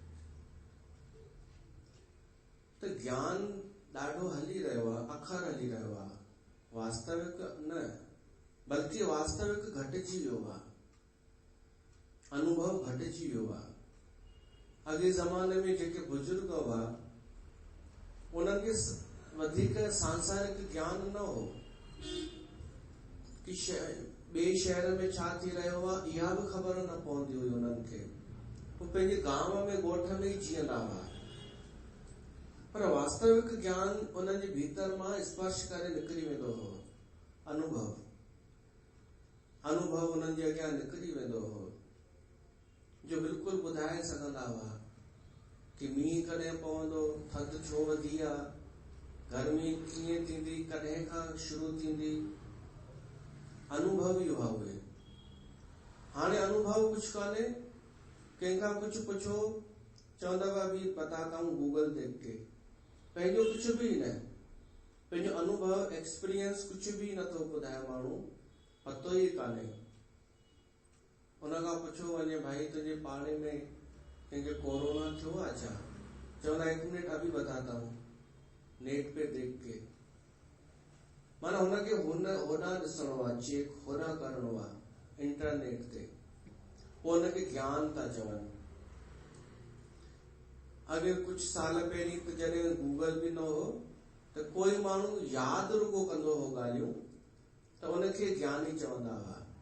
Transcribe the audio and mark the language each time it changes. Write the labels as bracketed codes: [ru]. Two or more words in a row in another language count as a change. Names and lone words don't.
[sd] त ज्ञान ॾाढो हली रहियो आहे, अखर हली रहियो आहे, वास्तविक न बल्कि वास्तविक घटिजी वियो आहे, अनुभव घटिजी वियो आहे। अॻे ज़माने में जेके बुजुर्ग हुआ उन्हनि खे वधीक सांसारिक ज्ञान न हो कि ॿिए शहर में छा थी रहियो आहे इहा बि ख़बर न पवंदी हुई उन्हनि खे। हू पंहिंजे गांव में ॻोठ में ई जीअंदा हुआ, पर वास्तविक ज्ञान उन्हनि जे भीतर मां स्पर्श करे निकिरी वेंदो हो। अनुभव उन्हनि जे अॻियां निकिरी वेंदो हो, जो बिल्कुलु ॿुधाए सघंदा हुआ कि मींहुं कॾहिं पवंदो, थधि छो वधी आहे, गर्मी कीअं थींदी, कॾहिं खां शुरू थींदी। अनुभव ई हुआ उहे। हाणे अनुभव कुझु कान्हे, कंहिंखां कुझु पुछो चवंदा हुआ [hi] भी बताता हूं गूगल देख के, [sd] पंहिंजो कुझु बि न, पंहिंजो अनुभव एक्सपीरियंस कुझु बि नथो ॿुधाए माण्हू, पतो ई कान्हे। उनखां पुछो वञे भाई तुंहिंजे पाड़े में कंहिंखे कोरोना थियो आहे छा, चवंदा 1 मिनट [hi] अभी बताता हूं, नेट पे देख के। [sd] माना हुनखे होॾां ॾिसणो आहे, चेक होॾां करणो आहे इंटरनेट ते, पोइ हुनखे ज्ञान था चवनि। अॻे कुझु साल पहिरीं त जॾहिं गूगल बि न हो त कोई माण्हू यादि रुगो कंदो हो ॻाल्हियूं त उनखे ज्ञानी चवंदा हुआ।